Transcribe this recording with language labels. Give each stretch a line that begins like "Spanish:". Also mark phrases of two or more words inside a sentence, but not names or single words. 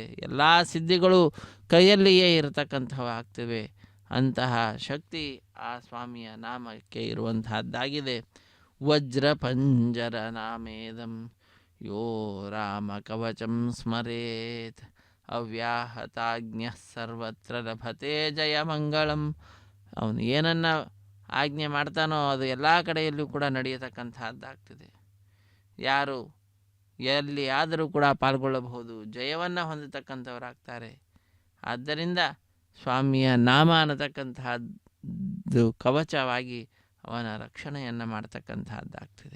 Kannada: ಎಲ್ಲ ಸಿದ್ಧಿಗಳು ಕೈಯಲ್ಲಿಯೇ ಇರತಕ್ಕಂಥವಾಗ್ತಿವೆ. ಅಂತಹ ಶಕ್ತಿ ಆ ಸ್ವಾಮಿಯ ನಾಮಕ್ಕೆ ಇರುವಂತಹದ್ದಾಗಿದೆ.
Sanskrit: ವಜ್ರ ಪಂಜರ ನಾಮೇದಂ ಯೋ ರಾಮ ಕವಚಂ ಸ್ಮರೇತ್ ಅವ್ಯಾಹತಾಜ್ಞ ಸರ್ವತ್ರ ಲಭತೆ ಜಯ ಮಂಗಳಂ.
Kannada: ಅವನು ಏನನ್ನು ಆಜ್ಞೆ ಮಾಡ್ತಾನೋ ಅದು ಎಲ್ಲ ಕಡೆಯಲ್ಲೂ ಕೂಡ ನಡೆಯತಕ್ಕಂತಹದ್ದಾಗ್ತಿದೆ. ಯಾರು ಎಲ್ಲಿ ಆದರೂ ಕೂಡ ಪಾಲ್ಗೊಳ್ಳಬಹುದು, ಜಯವನ್ನು ಹೊಂದತಕ್ಕಂಥವರಾಗ್ತಾರೆ. ಆದ್ದರಿಂದ ಸ್ವಾಮಿಯ ನಾಮ ಅನ್ನತಕ್ಕಂತಹದ್ದು ಕವಚವಾಗಿ ಅವನ ರಕ್ಷಣೆಯನ್ನು ಮಾಡ್ತಕ್ಕಂತಹದ್ದಾಗ್ತಿದೆ.